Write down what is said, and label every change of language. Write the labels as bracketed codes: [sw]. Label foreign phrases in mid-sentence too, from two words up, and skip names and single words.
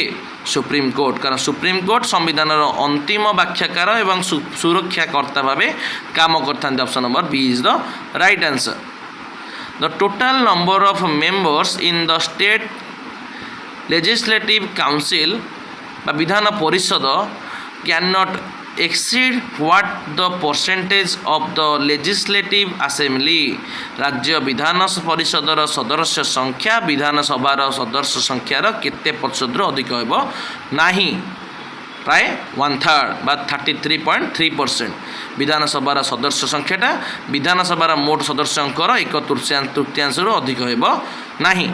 [or] ସୁପ୍ରିମକୋର୍ଟ, କାରଣ ସୁପ୍ରିମକୋର୍ଟ ସମ୍ବିଧାନର ଅନ୍ତିମ ବ୍ୟାଖ୍ୟାକାର ଏବଂ ସୁରକ୍ଷାକର୍ତ୍ତା ଭାବେ କାମ କରିଥାନ୍ତି। [en] Option number B is the right answer. The total number of members in the state legislative council [or] ବା ବିଧାନ ପରିଷଦ [en] can not exceed what the percentage of the legislative assembly। [or] ରାଜ୍ୟ ବିଧାନ ପରିଷଦର ସଦସ୍ୟ ସଂଖ୍ୟା ବିଧାନସଭାର ସଦସ୍ୟ ସଂଖ୍ୟାର କେତେ ପ୍ରତିଶତରୁ ଅଧିକ ହେବ ନାହିଁ? ପ୍ରାୟ 1/3 ବା 33.3%। ବିଧାନସଭାର ସଦସ୍ୟ ସଂଖ୍ୟାଟା ବିଧାନସଭାର ମୋଟ ସଦସ୍ୟଙ୍କର 1/3 ଅଧିକ ହେବ ନାହିଁ।